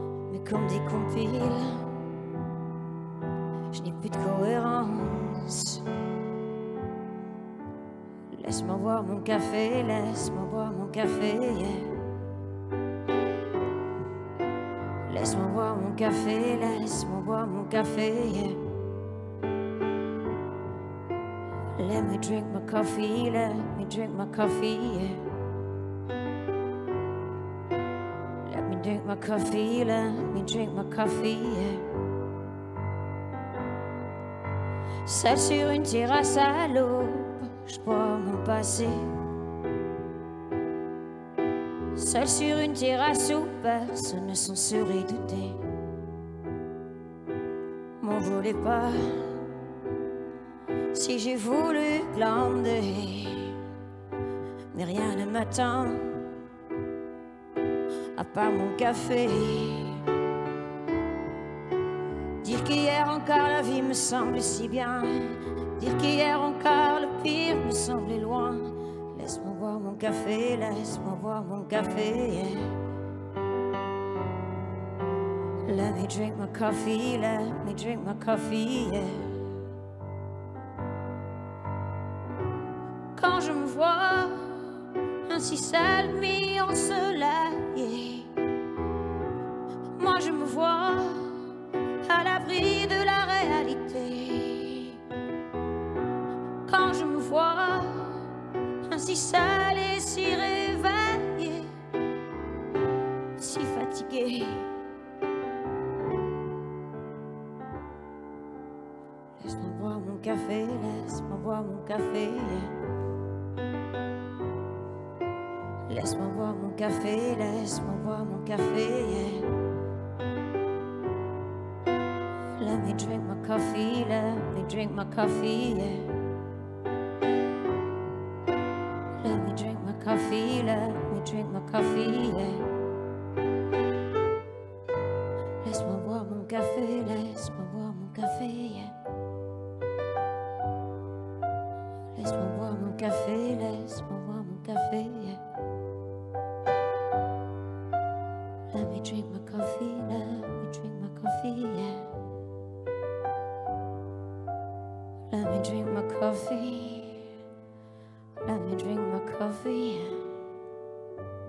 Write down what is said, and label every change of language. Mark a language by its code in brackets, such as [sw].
[fr] Mais comme des compiles, je n'ai plus de cohérence. Laisse-moi boire mon café, laisse-moi boire mon café, yeah. Laisse-moi boire mon café, laisse-moi boire mon café, yeah. [en] Let me drink my coffee, let me drink my coffee, yeah. Let me drink my coffee, let me drink my coffee, yeah. [fr] Seul sur une terrasse à l'aube, je bois mon passé. Seul sur une terrasse où personne ne s'en serait douté. M'en voulez pas si j'ai voulu glander, mais rien ne m'attend à part mon café. Dire qu'hier encore la vie me semblait si bien, dire qu'hier encore le pire me semblait loin. Laisse-moi boire mon café, laisse-moi boire mon café, yeah. [en] Let me drink my coffee, let me drink my coffee, yeah. [fr] Quand je me vois ainsi seule, mis en ensoleillée, moi je me vois à l'abri de la réalité. Quand je me vois ainsi seule et si réveillée, si fatiguée, laisse-moi boire mon café, laisse-moi boire mon café. Laisse-moi boire mon café, laisse-moi boire mon café, yeah. [en] Let me drink my coffee, let me drink my coffee, yeah. Let me drink my coffee, let me drink my coffee, yeah. [fr] Laisse-moi boire mon café, laisse-moi boire mon café, yeah. Laisse-moi boire mon café, laisse-moi boire mon café, yeah. [en] Let me drink my coffee, let me drink my coffee, yeah. Let me drink my coffee, let me drink my coffee, yeah.